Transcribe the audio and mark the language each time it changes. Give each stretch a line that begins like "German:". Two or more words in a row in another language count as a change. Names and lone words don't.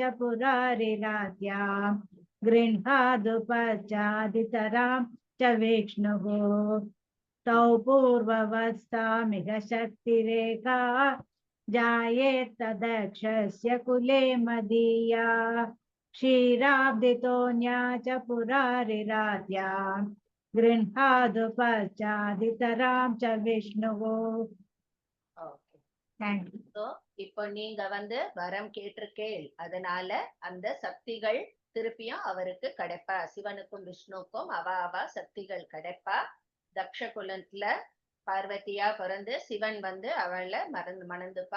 Sanskrit: पुरारिराध्याम् गृह्णातु पश्चादितरां च विष्णुः तौ पूर्ववस्थामिह शक्तिरेका जायेत्तदक्षस्य कुले मदीया क्षीराब्धितोऽन्या च पुरारिराध्याम् गृह्णातु पश्चादितरां च विष्णुः
English: okay so
Tamil: இப்போ நீங்க வரம் கேட்டிருக்கேள், அதனால அந்த சக்திகள் திருப்பியும் அவருக்கு கிடைப்பா. சிவனுக்கும் விஷ்ணுக்கும் அவ சக்திகள் கிடைப்பா. தக்ஷ குலத்துல பார்வதியா பிறந்து சிவன் அவளை மணந்துப்பா.